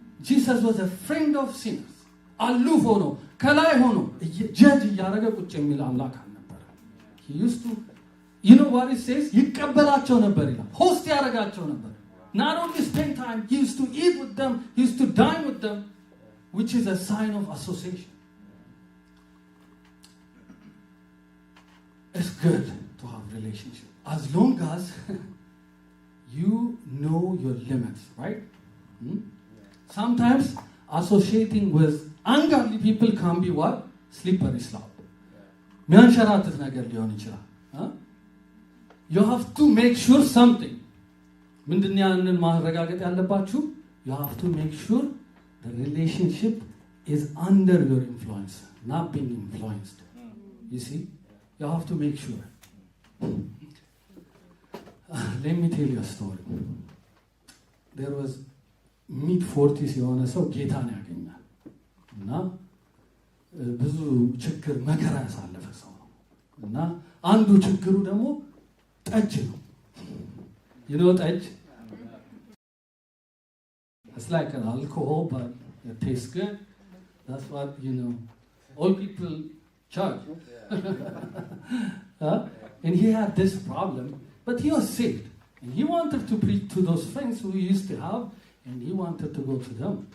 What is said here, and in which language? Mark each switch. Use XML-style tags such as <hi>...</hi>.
<en>Jesus was a friend of sinners.</en> <am>አሉፍ ሆኖ ከላይ ሆኖ ጀጅ እያደረገ ቁጭ የሚል አምላክ አልነበረ.</am> <en>He used to, what it says?</en> <am>ይቀበላቸው ነበር ይላል. ሆስት ያደረጋቸው ነበር.</am> <en>Not only spend time, he used to eat with them, he used to dine with them, which is a sign of association. It's good to have relationship as long as you know your limits, right? Sometimes associating with ungodly people can be what? Slippery slope.</en> <am>ሚያንሸራትት ነገር ሊሆን ይችላል.</am> <en>you have to make sure something.</en> <am>ምንድነው ያንን ማረጋገጥ ያለባችሁ?</am> <en>You have to make sure the relationship is under your influence, not being influenced. You see, you have to make sure. Let me tell you a story. There was mid-40s</en> <am>የሆነ ሰው ጌታን ያገኛል እና ብዙ ችግር መከራ ያሳለፈ ሰው ነው እና አንዱ ችግሩ ደግሞ ጠጅ ነው።</am> <en>you know</en> <am>ጠጅ?</am> <en>It's like an alcohol but it tastes good. That's what, you know, all people charge. And he had this problem, but he was saved. And he wanted to preach to those friends who he used to have, and he wanted to go to them.</en>